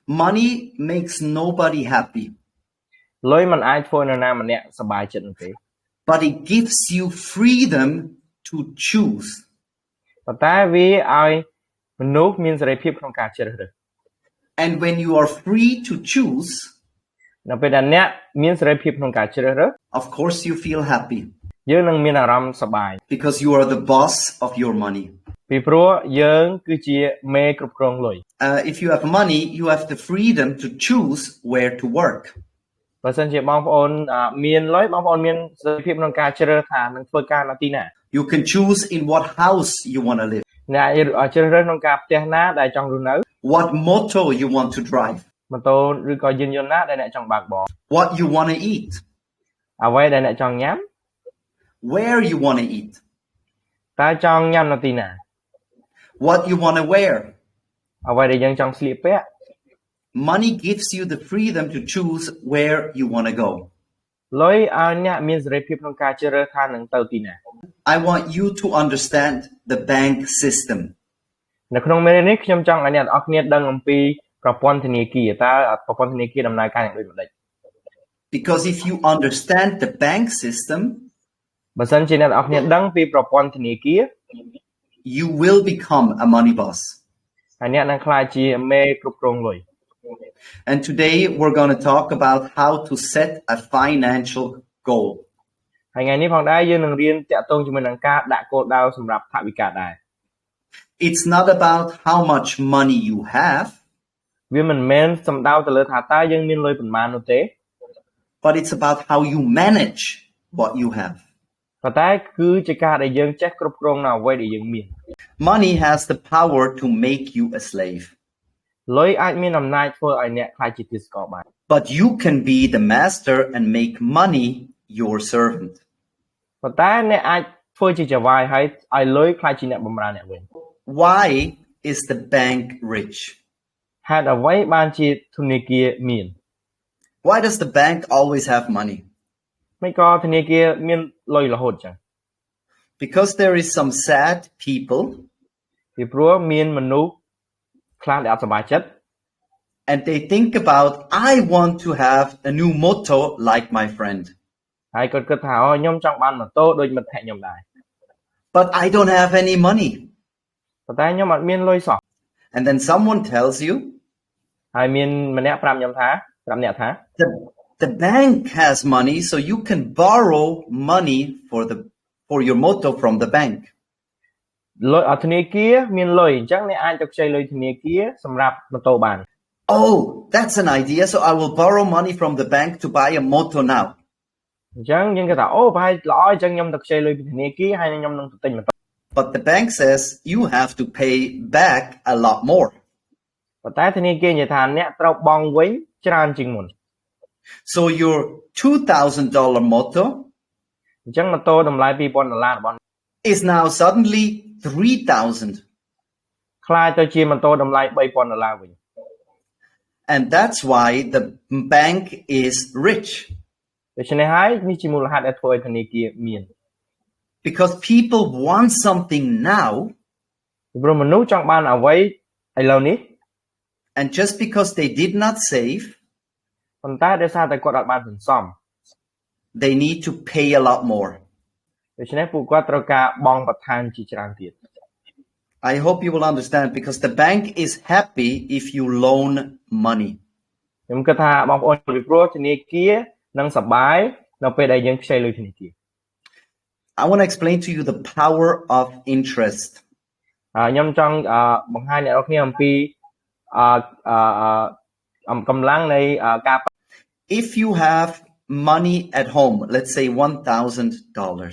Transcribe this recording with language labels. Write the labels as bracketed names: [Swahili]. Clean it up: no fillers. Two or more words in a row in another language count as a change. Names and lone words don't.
[English] Money makes nobody happy. [Khmer] លុយមិនអាចធ្វើនរណាម្នាក់សប្បាយចិត្តនោះទេ [English] But it gives you freedom to choose. [Khmer] ប៉ុន្តែវាឲ្យមនុស្សមានសេរីភាពក្នុងការជ្រើសរើស [English] And when you are free to choose, [Khmer] នៅពេលដែលអ្នកមានសេរីភាពក្នុងការជ្រើសរើស [English] of course you feel happy [Khmer] យើងនឹងមានអារម្មណ៍សប្បាយ [English] because you are the boss of your money. [Khmer] ពីព្រោះយើងគឺជាមេគ្រប់គ្រងលុយ [English] If you have money, you have the freedom to choose where to work. [Khmer] បើសិនជាបងប្អូនមានលុយបងប្អូនមានសេរីភាពក្នុងការជ្រើសរើសថានឹងធ្វើការនៅទីណា [English] You can choose in what house you want to live. [Khmer] អ្នកជ្រើសរើសក្នុងការផ្ទះណាដែលចង់រស់នៅ [English] What motor you want to drive. [Khmer] ម៉ូតូឬក៏យានយន្តណាដែលអ្នកចង់បើកបរ [English] What you want to eat. [Khmer] អ្វីដែលអ្នកចង់ញ៉ាំ [English] Where you want to eat. [Khmer] តើចង់ញ៉ាំនៅទីណា [English] What you want to wear. [Khmer] អ្វីដែលយើងចង់ស្លៀកពាក់ [English] Money gives you the freedom to choose where you want to go. [Khmer] លុយឲ្យអ្នកមានសេរីភាពក្នុងការជ្រើសរើសថានឹងទៅទីណា [English] I want you to understand the bank system. [Khmer] នៅក្នុងមេរៀននេះខ្ញុំចង់ឲ្យអ្នកទាំងអស់គ្នាដឹងអំពីប្រព័ន្ធធនាគារតើប្រព័ន្ធធនាគារដំណើរការយ៉ាងដូចម្តេច [English] Because if you understand the bank system, [Khmer] បើសិនជាអ្នកទាំងអស់គ្នាដឹងពីប្រព័ន្ធធនាគារ [English] you will become a money boss. [Khmer] ហើយអ្នកនឹងក្លាយជាមេគ្រប់គ្រងលុយ [English] And today we're going to talk about how to set a financial goal. [Khmer] ហើយថ្ងៃនេះផងដែរយើងនឹងរៀនតាក់ទងជាមួយនឹងការដាក់គោលដៅសម្រាប់ថវិកាដែរ [English] It's not about how much money you have, [Khmer] វាមិនមែនសំដៅទៅលើថាតើយើងមានលុយប៉ុន្មាននោះទេ [English] but it's about how you manage what you have. [Khmer] ប៉ុន្តែគឺជាការដែលយើងចេះគ្រប់គ្រងនៅអ្វីដែលយើងមាន [English] Money has the power to make you a slave, [Khmer] លុយអាចមានអំណាចធ្វើឲ្យអ្នកក្លាយជាទាសករបាន [English] but you can be the master and make money your servant. [Khmer] ប៉ុន្តែអ្នកអាចធ្វើជាចៅហ្វាយហើយឲ្យលុយក្លាយជាអ្នកបម្រើអ្នកវិញ [English] Why is the bank rich? [Khmer] ហេតុអ្វីបានជាធនាគារមាន [English] Why does the bank always have money? [Khmer] មិនក៏ធនាគារមានលុយរហូតចឹង [English] Because there is some sad people, [Khmer] ពីព្រោះមានមនុស្សខ្លះដែលអត់សប្បាយចិត្ត [English] and they think about, I want to have a new motor like my friend, [Khmer] ហើយគាត់គិតថាអូខ្ញុំចង់បានម៉ូតូដូចមិត្តភក្តិខ្ញុំដែរ [English] but I don't have any money. [Khmer] ប៉ុន្តែខ្ញុំអត់មានលុយសោះ [English] And then someone tells you, [Khmer] ហើយមានម្នាក់ប្រាប់ខ្ញុំថាប្រាប់អ្នកថា [English] the bank has money, so you can borrow money for your motor from the bank. [Khmer] លុយធនាគារមានលុយអញ្ចឹងអ្នកអាចទៅខ្ចីលុយធនាគារសម្រាប់ម៉ូតូបាន [English] Oh, that's an idea, so I will borrow money from the bank to buy a motor now. [Khmer] អញ្ចឹងយើងគិតថាអូប្រហែលល្អអញ្ចឹងខ្ញុំទៅខ្ចីលុយពីធនាគារហើយខ្ញុំនឹងទៅទិញម៉ូតូ [English] But the bank says you have to pay back a lot more. [Khmer] ប៉ុន្តែធនាគារនិយាយថាអ្នកត្រូវបង់វិញច្រើនជាងមុន [English] So your $2,000 motor [Khmer] អញ្ចឹងម៉ូតូតម្លៃ$2,000របស់ [English] is now suddenly $3,000. [Khmer] ខ្លាយទៅជាម៉ូតូតម្លៃ$3,000វិញ [English] And that's why the bank is rich. [Khmer] ដូច្នេះហើយនេះជាមូលហេតុដែលធ្វើឲ្យធនាគារមាន [English] Because people want something now, [Khmer] ព្រោះមនុស្សចង់បានអ្វីឥឡូវនេះ [English] and just because they did not save, [Khmer] ប៉ុន្តែដោយសារតែគាត់អត់បានសន្សំ [English] they need to pay a lot more. [Khmer] ដូច្នេះពួកគាត់ត្រូវការបង់បន្ថែមជាច្រើនទៀត [English] I hope you will understand, because the bank is happy if you loan money. [Khmer] ខ្ញុំគិតថាបងប្អូនពីព្រោះធនាគារនឹងសប្បាយនៅពេលដែលយើងខ្ចីលុយធនាគារ [English] I want to explain to you the power of interest. [Khmer] ខ្ញុំចង់បង្ហាញអ្នកនរគ្នាអំពីកម្លាំងនៃការ [English] If you have money at home, let's say $1,000,